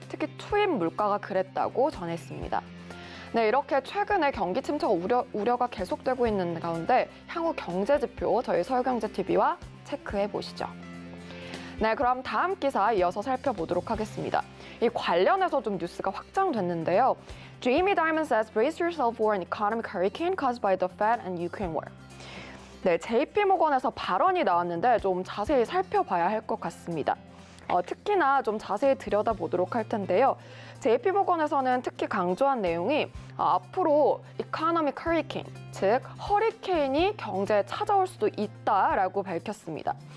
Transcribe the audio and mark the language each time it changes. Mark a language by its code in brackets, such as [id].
[ko] 특히 투입 물가가 그랬다고 전했습니다. 네, 이렇게 최근에 경기 침체가 우려가 계속되고 있는 가운데 향후 경제 지표 저희 서울경제TV와 체크해 보시죠. 네, 그럼 다음 기사 이어서 살펴보도록 하겠습니다. 이 관련해서 좀 뉴스가 확장됐는데요. [en] Jamie Dimon says, brace yourself for an economic hurricane caused by the Fed and Ukraine war. [ko] 네, JP모건에서 발언이 나왔는데 좀 자세히 살펴봐야 할 것 같습니다. 특히나 좀 자세히 들여다보도록 할 텐데요. JP모건에서는 특히 강조한 내용이 앞으로 [en] economic hurricane, [ko] 즉 허리케인이 경제에 찾아올 수도 있다라고 밝혔습니다.